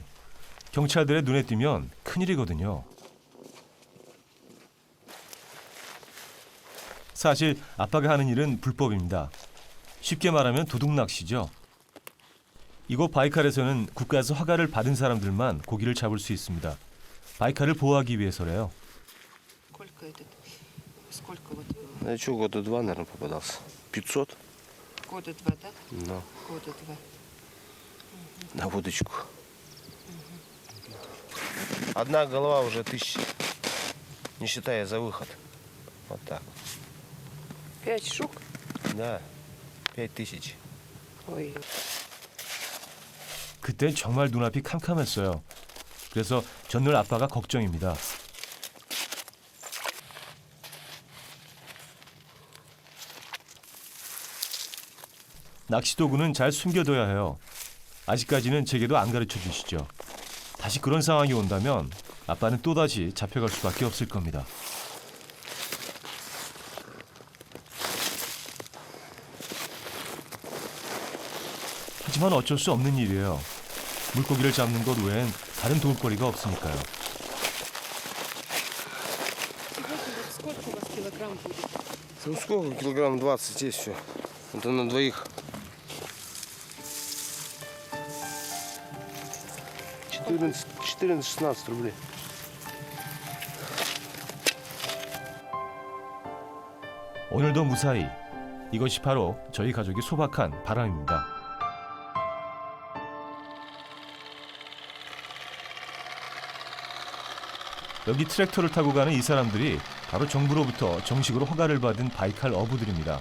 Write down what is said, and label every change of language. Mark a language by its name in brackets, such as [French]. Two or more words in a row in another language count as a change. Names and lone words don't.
[Korean] 경찰들의 눈에 띄면 큰일이거든요. 사실 아빠가 하는 일은 불법입니다. 쉽게 말하면 도둑 낚시죠. 이곳 바이칼에서는 국가에서 허가를 받은 사람들만 고기를 잡을 수 있습니다. 바이칼을 보호하기 위해서래요. [Russian] Сколько вот Ну, что, года 2, наверное, попадался. 500 года два, да? ну, Года два. на водочку. Одна голова уже 1000, не считая за выход. Вот так. 5 штук? Да, 5000. Ой. [Korean] 그땐 정말 눈앞이 캄캄했어요. 그래서 전날 아빠가 걱정입니다. 낚시 도구는 잘 숨겨둬야 해요. 아직까지는 제게도 안 가르쳐 주시죠. 다시 그런 상황이 온다면 아빠는 또다시 잡혀갈 수밖에 없을 겁니다. 하지만 어쩔 수 없는 일이에요. 물고기를 잡는 것 외엔 다른 도울거리가 없으니까요. [Russian] Сколько у вас килограмм будет? Ну сколько? Килограмм 20 здесь все. Это на двоих. 14-16 рублей. [Korean] 오늘도 무사히. 이것이 바로 저희 가족이 소박한 바람입니다. 여기 트랙터를 타고 가는 이 사람들이 바로 정부로부터 정식으로 허가를 받은 바이칼 어부들입니다.